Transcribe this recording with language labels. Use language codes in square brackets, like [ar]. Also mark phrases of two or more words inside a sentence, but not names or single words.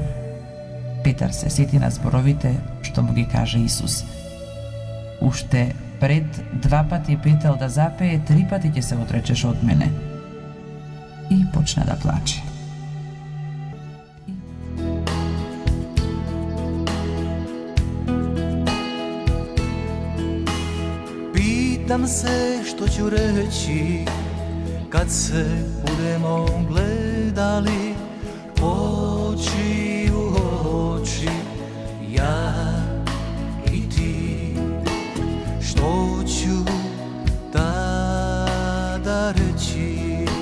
[mk] Петар се сети на зборовите што му ги каже Исус: Уште пред 2 пати петел да запее, 3 пати ќе се отречеш од мене. И почна да плаче. [hr] Pitam se што ću reći kad se budemo gledali oči u oči, ja i ti. Što ću tada reći?